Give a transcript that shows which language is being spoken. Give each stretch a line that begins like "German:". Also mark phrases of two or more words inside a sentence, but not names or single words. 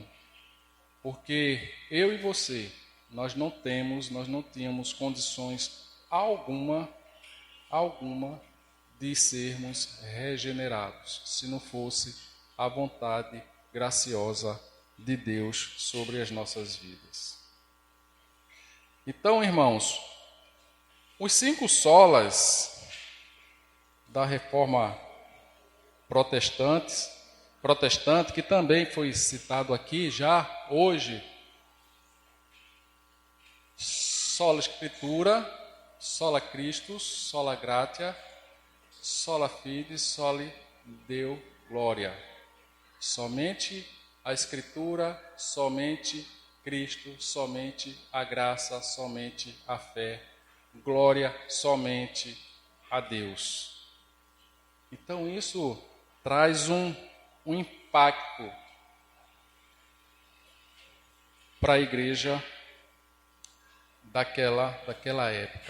Portuguese: Porque eu e você, nós não tínhamos condições alguma de sermos regenerados, se não fosse a vontade graciosa de Deus sobre as nossas vidas. Então, irmãos, os 5 solas da Reforma protestante, que também foi citado aqui já hoje:
Latin: sola Escritura, sola Christus, sola Gratia, sola Fide, soli Deo Gloria.
Portuguese: Somente a Escritura, somente Cristo, somente a graça, somente a fé, glória somente a Deus. Então isso traz um impacto para a igreja daquela época.